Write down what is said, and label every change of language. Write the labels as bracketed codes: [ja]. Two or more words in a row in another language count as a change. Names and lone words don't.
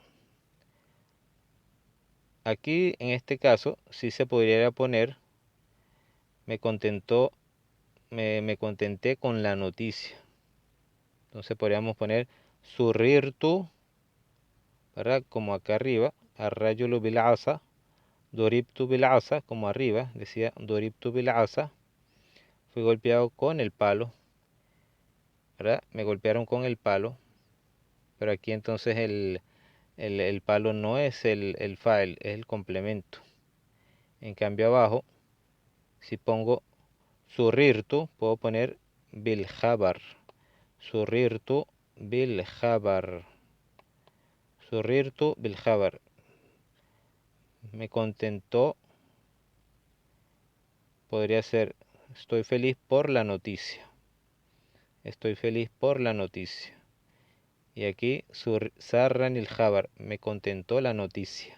[es] Aquí en este caso sí se podría poner me contentó, me contenté con la noticia. Entonces podríamos poner surrirtu, ¿verdad? Como acá arriba, [ar] الرجل بالعصا، ضُرِبتُ بالعصا, [es] como arriba, decía [ar] ضُرِبتُ بالعصا, [es] fui golpeado con el palo, ¿verdad? Me golpearon con el palo, pero aquí entonces el palo no es el fa'il, es el complemento. En cambio abajo, si pongo surrirtu, puedo poner [ar] بالخبر. سُرِرتُ بالخبر. سُرِرتُ بالخبر. [es] Me contentó. Podría ser estoy feliz por la noticia. Estoy feliz por la noticia. Y aquí [ar] سرّني الخبر. [es] Me contentó la noticia.